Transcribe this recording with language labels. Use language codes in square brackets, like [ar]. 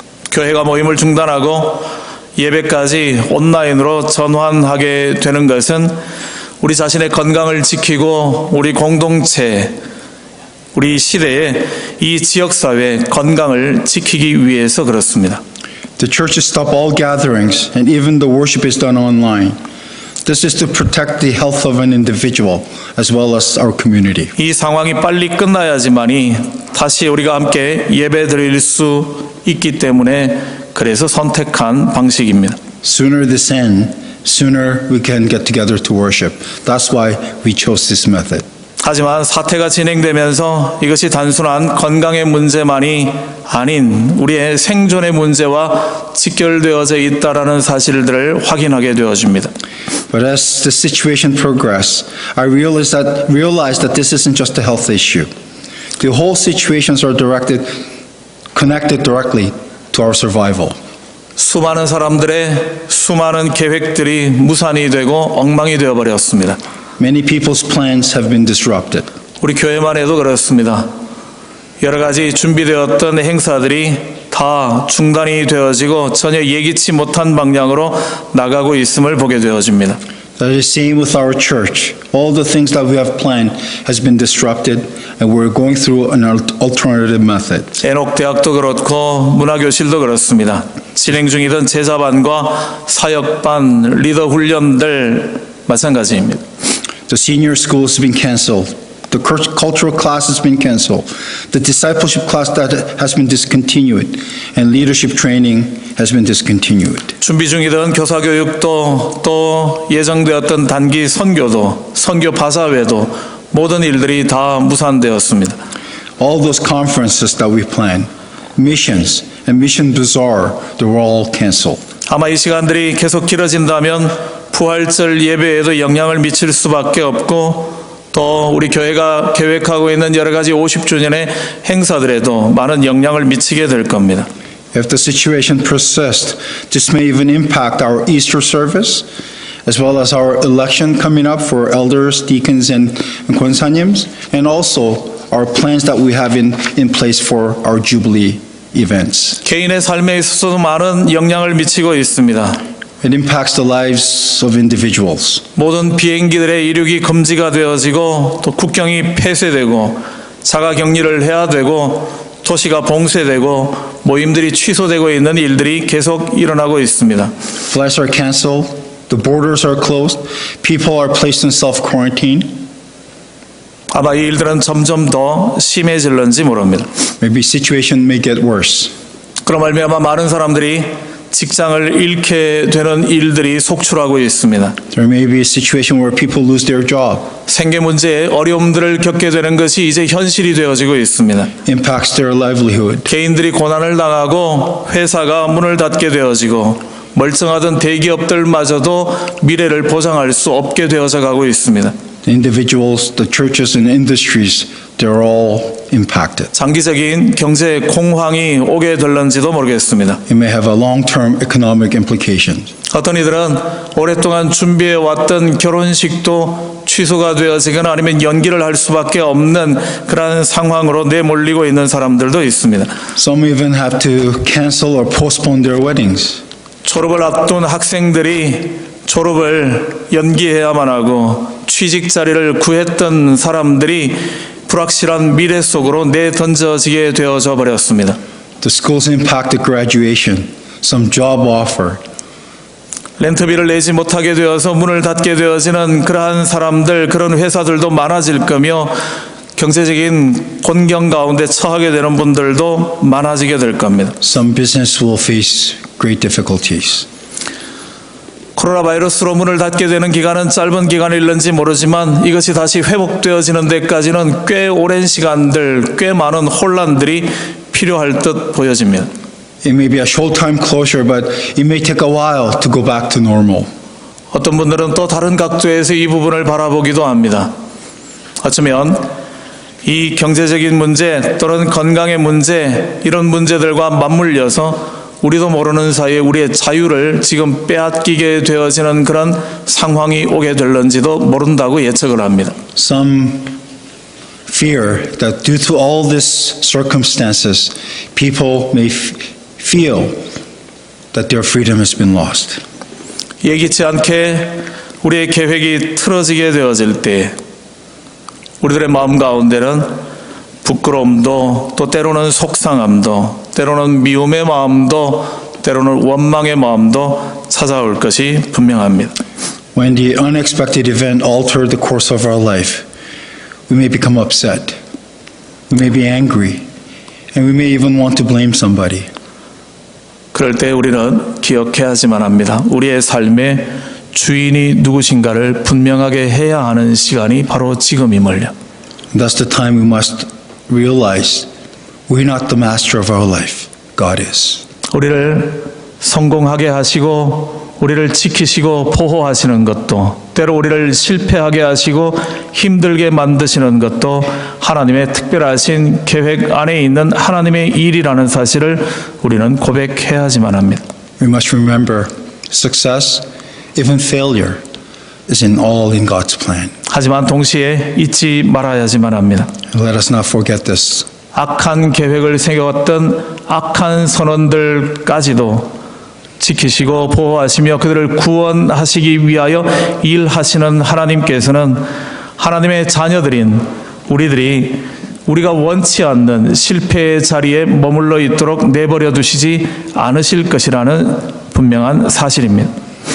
[ko] 교회가 모임을 중단하고 예배까지 온라인으로 전환하게 되는 것은 우리 자신의 건강을 지키고 우리 공동체, 우리 시대의 이 지역사회의 건강을 지키기 위해서 그렇습니다. [en] The churches stop all gatherings, and even the worship is done online. This is to protect the health of an individual as well as our community. [ko] 이 상황이 빨리 끝나야지만이 다시 우리가 함께 예배 드릴 수 있기 때문에 그래서 선택한 방식입니다. [en] Sooner this ends, sooner we can get together to worship. That's why we chose this method. [ko] 하지만 사태가 진행되면서 이것이 단순한 건강의 문제만이 아닌 우리의 생존의 문제와 직결되어져 있다라는 사실들을 확인하게 되어집니다. [en] But as the situation progressed, I realized that this isn't just a health issue. The whole situations are connected directly to our survival. [ko] 수많은 사람들의 수많은 계획들이 무산이 되고 엉망이 되어버렸습니다. [en] Many people's plans have been disrupted. [ko] 우리 교회만 해도 그렇습니다. 여러 가지 준비되었던 행사들이 다 중단이 되어지고 전혀 예기치 못한 방향으로 나가고 있음을 보게 되어집니다. [en] That is the same with our church. All the things that we have planned has been disrupted, and we're going through an alternative method. [ko] 에녹 대학도 그렇고 문화교실도 그렇습니다. 진행 중이던 제자반과 사역반, 리더 훈련들 마찬가지입니다. [en] The senior school has been canceled. The cultural class has been canceled. The discipleship class that has been discontinued, and leadership training has been discontinued. [ko] 준비 중이던 교사교육도 또 예정되었던 단기 선교도 선교 바사회도 모든 일들이 다 무산되었습니다. [en] All those conferences that we planned, missions and mission bazaar, they were all canceled. [ko] 아마 이 시간들이 계속 길어진다면 부활절 예배에도 영향을 미칠 수밖에 없고 또 우리 교회가 계획하고 있는 여러 가지 50주년의 행사들에도 많은 영향을 미치게 될 겁니다. [en] If the situation persists, this may even impact our Easter service, as well as our election coming up for elders, deacons, and 권사님s, and also our plans that we have in place for our Jubilee events. [ko] 개인의 삶에 있어서도 많은 영향을 미치고 있습니다. [en] It impacts the lives of individuals. [ko] 모든 비행기들의 이륙이 금지가 되어지고 또 국경이 폐쇄되고 자가 격리를 해야 되고 도시가 봉쇄되고 모임들이 취소되고 있는 일들이 계속 일어나고 있습니다. [en] Flights are canceled, the borders are closed, people are placed in self-quarantine. [ko] 아마 이 일들은 점점 더 심해질는지 모릅니다. [en] Maybe situation may get worse. [ko] 그로 말미암아 많은 사람들이 직장을 잃게 되는 일들이 속출하고 있습니다. [en] There may be a situation where people lose their job. [ko] 생계 문제에 어려움들을 겪게 되는 것이 이제 현실이 되어지고 있습니다. [en] Impacts their livelihood. [ko] 개인들이 고난을 당하고 회사가 문을 닫게 되어지고 멀쩡하던 대기업들마저도 미래를 보장할 수 없게 되어져 가고 있습니다. [en] The individuals, the churches and industries, they're all impacted. [ko] 장기적인 경제 공황이 오게 될는지도 모르겠습니다. [en] It may have a long-term economic implications. [ko] 어떤 이들은 오랫동안 준비해 왔던 결혼식도 취소가 되어지거나 아니면 연기를 할 수밖에 없는 그러한 상황으로 내몰리고 있는 사람들도 있습니다. [en] Some even have to cancel or postpone their weddings. [ko] 졸업을 앞둔 학생들이 졸업을 연기해야만 하고 취직 자리를 구했던 사람들이 불확실한 미래 속으로 내던져지게 되어져 버렸습니다. [en] The schools impacted graduation, some job offer. [ko] 렌트비를 내지 못하게 되어서 문을 닫게 되어지는 그러한 사람들, 그런 회사들도 많아질 거며 경제적인 곤경 가운데 처하게 되는 분들도 많아지게 될 겁니다. [en] Some business will face great difficulties. [ko] 코로나 바이러스로 문을 닫게 되는 기간은 짧은 기간일는지 모르지만 이것이 다시 회복되어지는 데까지는 꽤 오랜 시간들, 꽤 많은 혼란들이 필요할 듯 보여집니다. [en] It may be a short-time closure, but it may take a while to go back to normal. [ko] 어떤 분들은 또 다른 각도에서 이 부분을 바라보기도 합니다. 어쩌면 이 경제적인 문제 또는 건강의 문제, 이런 문제들과 맞물려서 우리도 모르는 사이에 우리의 자유를 지금 빼앗기게 되어지는 그런 상황이 오게 될는지도 모른다고 예측을 합니다. [en] Some fear that due to all these circumstances, people may feel that their freedom has been lost. [ko] 예기치 않게 우리의 계획이 틀어지게 되어질 때 우리들의 마음 가운데는 부끄러움도 또 때로는 속상함도 때로는 미움의 마음도 때로는 원망의 마음도 찾아올 것이 분명합니다. [en] When the unexpected event altered the course of our life, we may become upset, we may be angry, and we may even want to blame somebody. [ko] 그럴 때 우리는 기억해야지만 합니다. 우리의 삶의 주인이 누구신가를 분명하게 해야 하는 시간이 바로 지금임을요. [en] That's the time we must realize we're not the master of our life. God is. [ko] 우리를 성공하게 하시고 우리를 지키시고 보호하시는 것도 때로 우리를 실패하게 하시고 힘들게 만드시는 것도 하나님의 특별하신 계획 안에 있는 하나님의 일이라는 사실을 우리는 고백해야지만 합니다. [en] We must remember success, even failure, is all in God's plan. [ko] 하지만 동시에 잊지 말아야지만 합니다. [en] Let us not forget this. [ko] 악한 계획을 세웠던 악한 선원들까지도 지키시고 보호하시며 그들을 구원하시기 위하여 일하시는 하나님께서는 하나님의 자녀들인 우리들이 우리가 원치 않는 실패의 자리에 머물러 있도록 내버려 두시지 않으실 것이라는 분명한 사실입니다.